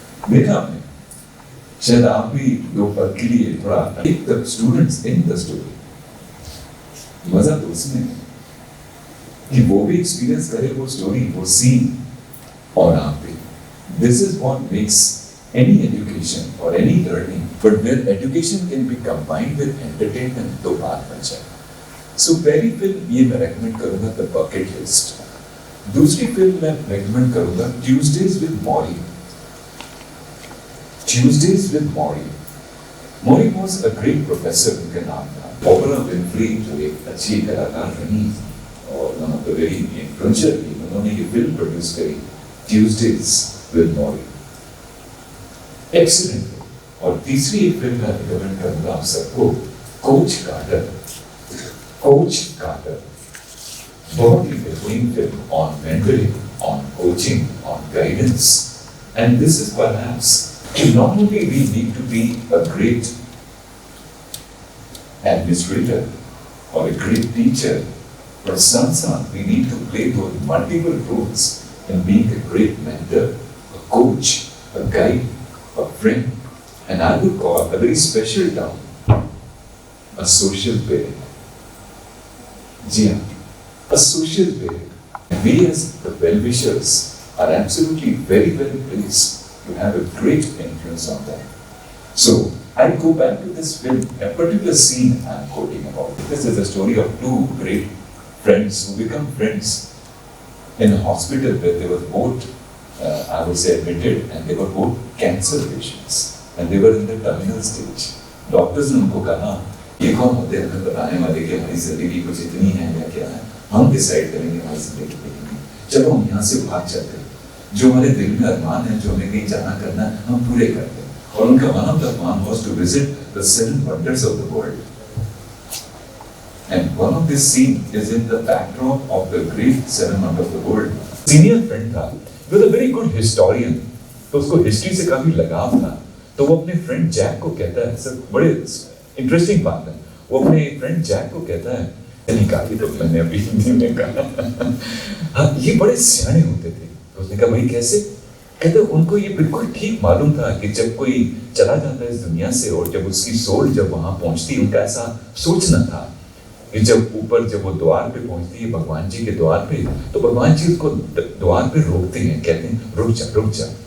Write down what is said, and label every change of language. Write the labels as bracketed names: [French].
[Hindi] देखा आपने, शायद आप भी दो पल के लिए थोड़ा एक the students in the story. मजा तो उसमें कि वो भी एक्सपीरियंस करे वो स्टोरी, वो सीन, और आप भी। [English] this is what makes any education or any learning, but where education can be combined with entertainment, [Hindi] तो बात बन जाए। So पहली फिल्म ये मैं recommend करूँगा The Bucket List। दूसरी फिल्म मैं recommend करूँगा Tuesdays with Morrie। [English] Tuesdays with Morrie। Morrie was a great professor, [Hindi] उनका नाम था। Oprah Winfrey जो एक अच्छी कलाकार रही और [English] one of the very influential, [Hindi] उन्होंने ये फिल्म प्रोड्यूस करी Tuesdays with Morrie। एक्सीलेंट। और तीसरी एक फिल्म मैं रिकमेंड करूंगा आप सबको, कोच कार्टर। [English] coach Carter [Hindi] बहुत ही बेहतरीन film [English] On mentoring, on coaching, on guidance, and this is perhaps not only we need to be a great administrator or a great teacher, but साथ we need to play those multiple roles in being a great mentor, a coach, a guide, a friend, and I would call a very special term a social parent. [Hindi] जी हाँ, [English] a social parent. We as the well-wishers are absolutely very well placed to have a great influence on them. So I go back to this film, a particular scene I am quoting about. This is a story of two great friends who become friends in a hospital where they were both I would say admitted, and they were both cancer patients, and they were in the terminal stage. [Hindi] Doctors ने उनको कहा ये कौन होते हैं हमें बताने वाले कि हमारी जिंदगी कुछ इतनी है या क्या है, हम डिसाइड करेंगे हमारी जिंदगी कितनी है, चलो हम यहाँ से भाग चलते हैं, जो हमारे दिल में अरमान है, जो हमें कहीं जाना करना है, हम पूरे करते हैं। और उनका [English] one of the plan was to visit the 7 wonders of the world, and one of this scene is in the backdrop of the great 7 wonders of the world. [Hindi] Senior friend था, [English] was a very good historian, [Hindi] तो उसको history से काफी लगाव था, तो वो अपने फ्रेंड जैक को कहता है, सर बड़े इंटरेस्टिंग बात है, वो अपने फ्रेंड जैक को कहता है, निकाली तो मैंने अभी हिंदी में कहा, हाँ ये बड़े सियाने होते थे, तो उसने कहा भाई कैसे, कहते उनको ये बिल्कुल ठीक मालूम था कि जब कोई चला जाता है इस दुनिया से और जब उसकी सोल जब वहां पहुंचती, उनका ऐसा सोचना था कि जब वो द्वार पे पहुंचती है, भगवान जी के द्वार पे, तो भगवान जी उसको द्वार पे रोकते हैं, कहते हैं रुक जा,